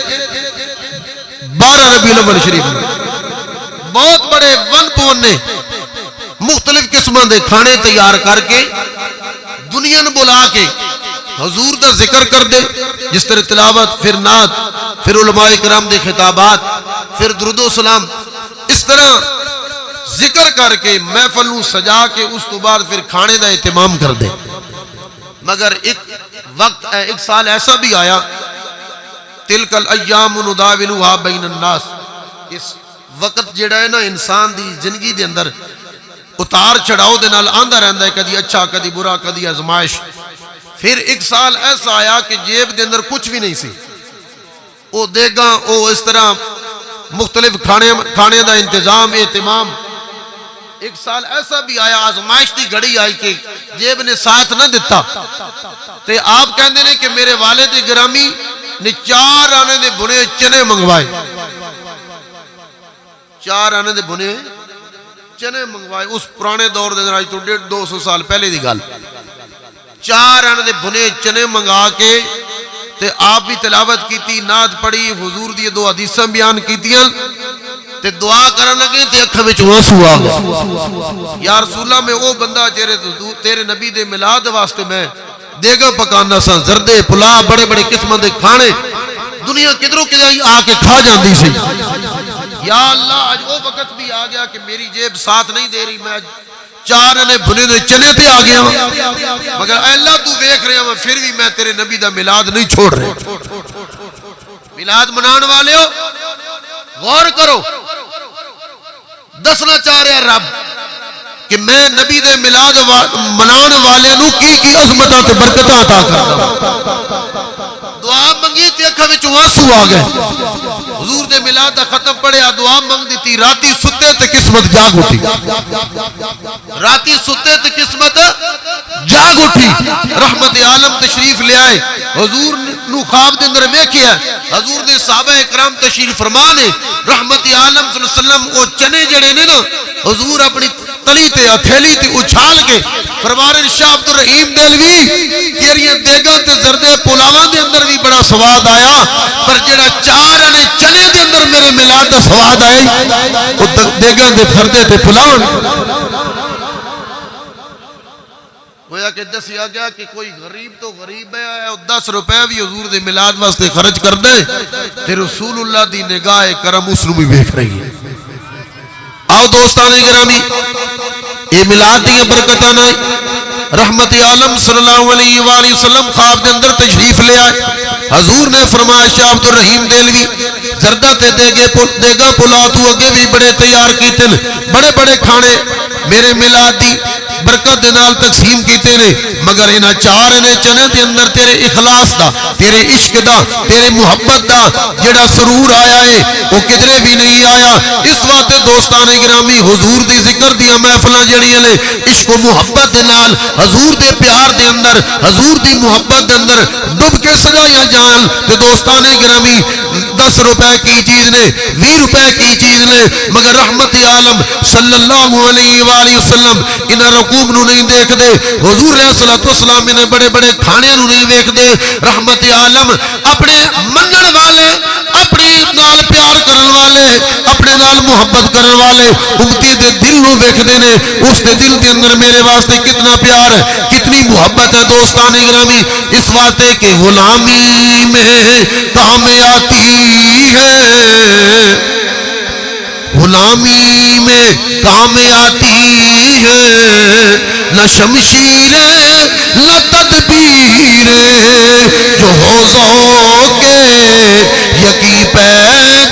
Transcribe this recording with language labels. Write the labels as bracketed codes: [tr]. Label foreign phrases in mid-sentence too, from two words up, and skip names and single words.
[pa] 12 ربیع الاول شریف میں بہت بڑے ون پونے مختلف قسموں دے کھانے تیار کر کے دنیا نو بلا کے حضور دا ذکر کر دے, جس طرح تلاوت, پھر نعت, پھر علماء کرام دے خطابات, پھر درود و سلام, اس طرح ذکر کر کے محفل نو سجا کے اس تو بعد پھر کھانے دا اہتمام کر دے. مگر ایک سال ایسا بھی آیا, [ar] تلک الایام نداولها بین الناس, [pa] اس وقت جڑا ہے نا انسان دی زندگی دے اندر اتار چڑھاؤ دے نال آندا رہندا ہے, کدی اچھا کدی برا کدی آزمائش. پھر ایک سال ایسا آیا کہ جیب دے اندر کچھ بھی نہیں سی, او دیگاں او اس طرح مختلف کھانے دا انتظام اہتمام. ایک سال ایسا بھی آیا, آزمائش دی گھڑی آئی کہ جیب نے ساتھ نہ دیتا, تے آپ کہندے نے کہ میرے والد گرامی نے 4 آنے دے بنے چنے منگوائے, 4 آنے دے بنے چنے منگوائے. اس پرانے دور دے اندر آج تو 150-200 سال پہلے دی گل, 4 آنے دے بنے چنے منگا کے تے آپ بھی تلاوت کیتی, نعت پڑھی, حضور دی 2 حدیثاں بیان کیتیاں تے دعا کرن لگے تے اکھاں وچ آنسو آ گئے. یا رسول اللہ میں او بندہ تیرے نبی دے میلاد واسطے میں دیگا پکانا سا, زردے پلا بڑے بڑے قسم دے کھانے, دنیا کدھروں کدھر آ کے کھا جاندی سی. [ur] یا اللہ آج وہ وقت بھی آ گیا کہ میری جیب ساتھ نہیں دے رہی, میں 4 آنے بنے دے چنے تے آ گیا ہوں, مگر اے اللہ تو دیکھ رہے ہیں پھر بھی میں تیرے نبی دا میلاد نہیں چھوڑ رہے. [pa] میلاد منان والے ہو غور کرو, دسنا چاہ رہا رب کہ میں نبی دے میلاد منان والے نو کی عظمتاں تے برکتاں عطا کردا. دعا منگی تے اکھاں وچ آنسو آ گئے. حضور دے میلاد دا ختم پڑھیا, دعا منگ دیتی, راتی ستے تے قسمت جاگ اٹھی, راتی ستے تے قسمت جاگ اٹھی. رحمت عالم تشریف لے آئے, حضور نو خواب دے اندر ویکھیا, حضور دے صحابہ اکرام تشریف فرما نے, رحمت عالم [ar] صلی اللہ علیہ وسلم [pa] او چنے جڑے نے نا حضور اپنی تلی تے ہتھیلی تے اچھال کے فرمانے شاہ عبد الرحیم دہلوی تیریاں دیگاں تے زردے پلاواں دے اندر بھی بڑا سواد آیا, پر جڑا 4 آنے چنے دے اندر میرے میلاد دا سواد آیا او دیگاں دے پھردے تے پلاواں. گویا کہ دسیا گیا کہ کوئی غریب تو غریب ہے, 10 روپے بھی حضور دے میلاد واسطے خرچ کر دے تے رسول اللہ دی نگاہ کرم اس نو بھی ویکھ رہی ہے. آؤ دوستان گرامی, یہ میلاد دی برکتاں نال رحمت عالم [ar] صلی اللہ علیہ وآلہ وسلم [pa] خواب دے اندر تشریف لے آئے. حضور نے فرمایا شاہ عبد الرحیم دہلوی زردہ تے دیگا پلا تو اگے بھی بڑے تیار کیتے نے, بڑے بڑے کھانے میرے میلاد دی برکت دے نال تقسیم کیتے نے, مگر انہاں 4 نے چنے دے اندر تیرے اخلاص دا, تیرے عشق دا, تیرے محبت دا جڑا سرور آیا ہے وہ کدھرے بھی نہیں آیا. اس واسطے دوستان گرامی حضور دی ذکر دیاں محفلاں جڑیاں نے عشق و محبت دے نال حضور دے پیار دے اندر, حضور دی محبت دے اندر ڈب کے سجایا جان. تے دوستان گرامی 10 روپے کی چیز نے, 20 روپے کی چیز نے, مگر رحمت عالم [ar] صلی اللہ علیہ وآلہ وسلم [pa] انہاں رقوم نو نہیں دیکھ دے, حضور [ar] علیہ الصلوۃ والسلام [pa] نے بڑے بڑے کھانے نو نہیں دیکھ دے. رحمت عالم اپنے منن والے, اپنے نال پیار کرن والے, اپنے نال محبت کرن والے امتی دے دل نو دیکھ دے نے. اس دے دل دے اندر میرے واسطے کتنا پیار ہے, کتنی محبت ہے دوستان گرامی. [ur] اس واسطے کہ غلامی میں کام آتی ہے, غلامی میں کام آتی ہے, نہ شمشیر نہ تدبیر, جو ہو ذوق یقین پیدا